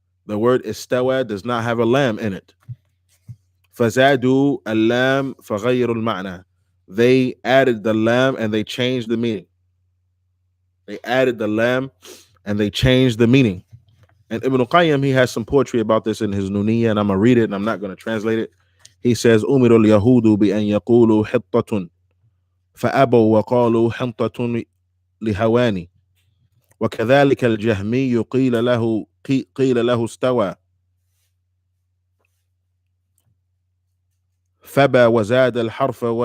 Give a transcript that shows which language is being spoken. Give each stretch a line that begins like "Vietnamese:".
English: The word istawa does not have a lam in it.
Arabic: فزادوا اللام فغيروا المعنى.
English: They added the lam and they changed the meaning. They added the lam and they changed the meaning. And Ibn Qayyim, he has some poetry about this in his Nuniyya, and I'm going to read it and I'm not going to translate it. He says,
Arabic: أمر اليهود بأن يقولوا حطة فأبوا وقالوا حنطة لهواني وكذلك الجهمي قيل له استوى فبى وزاد الحرف